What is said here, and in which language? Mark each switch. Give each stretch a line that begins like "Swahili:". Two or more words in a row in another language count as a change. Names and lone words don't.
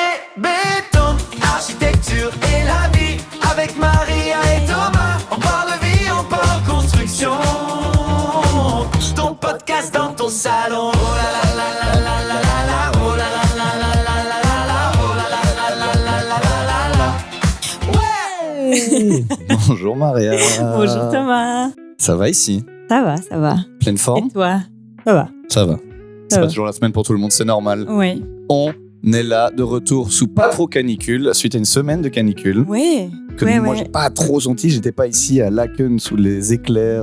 French: béton, architecture et la vie. Avec Maria et Thomas, on parle de vie, on parle construction. Ton podcast dans ton salon. Oh là là là là là là là là. Oh là là là là là là là là. Oh là là là là là là là là. Ouais. Bonjour Maria. Bonjour Thomas. Ça va ici? Ça va. Pleine forme? Et toi? Ça va. Ça va. C'est va. pas toujours la semaine pour tout le monde, c'est normal. Oui. On est là de retour sous pas trop canicule, suite à une semaine de canicule. Oui. Que moi j'ai pas trop senti, j'étais pas ici à Laken sous les éclairs